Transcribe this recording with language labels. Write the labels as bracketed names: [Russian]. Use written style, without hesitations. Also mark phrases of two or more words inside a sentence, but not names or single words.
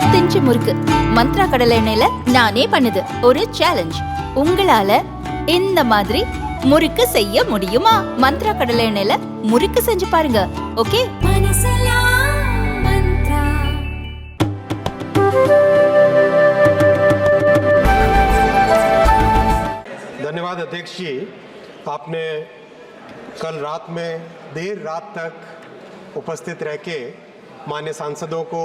[Tamil] பஞ்சு முறுக்கு மந்த்ரா கடலை எண்ணெயில நானே பண்ணுது ஒரு சேலஞ்ச். உங்களால இந்த மாதிரி முறுக்கு செய்ய முடியுமா? மந்த்ரா கடலை எண்ணெயில முறுக்கு செஞ்சு பாருங்க. ஓகே? [Hindi] धन्यवाद अध्यक्ष जी, आपने कल रात में देर रात तक उपस्थित रह के मान्य सांसदों को